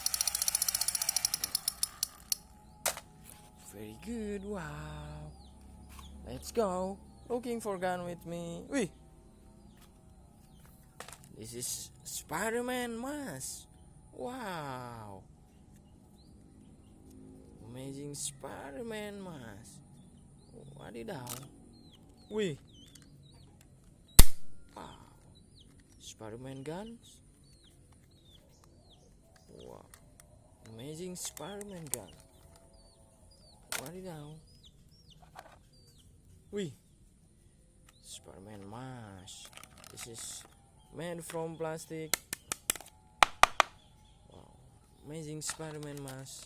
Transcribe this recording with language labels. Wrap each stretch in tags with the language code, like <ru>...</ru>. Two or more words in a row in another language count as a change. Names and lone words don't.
<en>Very good. Wow. Let's go. Looking for gun with me. Wee. This is Spiderman mask. Wow. Amazing Spiderman mask. Wadidaw. Wih. Wow. Spiderman guns. Wow. amazing spiderman gun. What is now? Wih, spiderman mask. This is made from plastic. Wow, amazing spiderman mask.</en>